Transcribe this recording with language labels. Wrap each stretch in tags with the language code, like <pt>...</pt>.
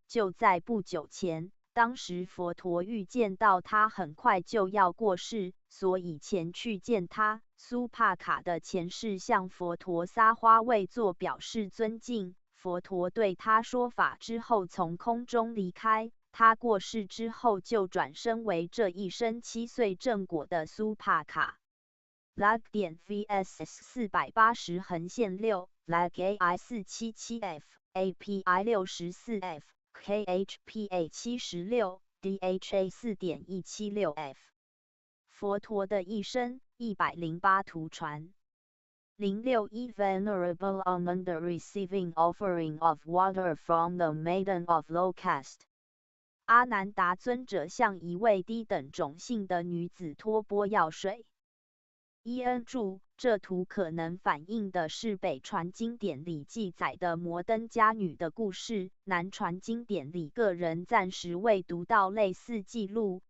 <zh>就在不久前，当时佛陀预见到他很快就要过世，所以前去见他。苏帕卡的前世向佛陀撒花位座表示尊敬，佛陀对他说法之后从空中离开。他过世之后就转生为这一生7岁正果的苏帕卡。 lag 点 vss 480横线6 lag AI 477f API 64f KHPA 76 DHA 4.176f 佛陀的一生108图传。</zh> <en>061 Venerable Ananda receiving offering of water from the maiden of low caste。</en> <zh>阿难达尊者向一位低等种姓的女子托钵药水。伊恩注：这图可能反映的是北传经典里记载的摩登伽女的故事，南传经典里个人暂时未读到类似记录。</zh>